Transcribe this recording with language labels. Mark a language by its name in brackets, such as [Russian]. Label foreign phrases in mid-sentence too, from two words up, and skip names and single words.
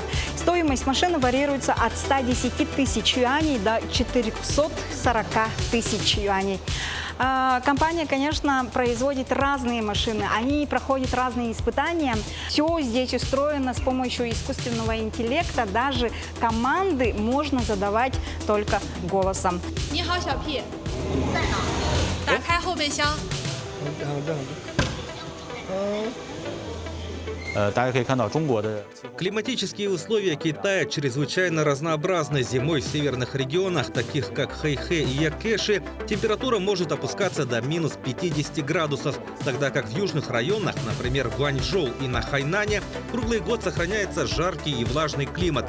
[Russian] Стоимость машины варьируется от 110 тысяч юаней до 440 тысяч юаней. Компания, конечно, производит разные машины, они проходят разные испытания. Все здесь устроено с помощью искусственного интеллекта, даже команды можно задавать только голосом. [Chinese] 你好，小屁，在哪？打开后备箱。 [Russian] Климатические условия Китая чрезвычайно разнообразны. Зимой в северных регионах, таких как Хэйхэ и Якэши, температура может опускаться до минус 50 градусов, тогда как в южных районах, например, в Гуанчжоу и на Хайнане, круглый год сохраняется жаркий и влажный климат.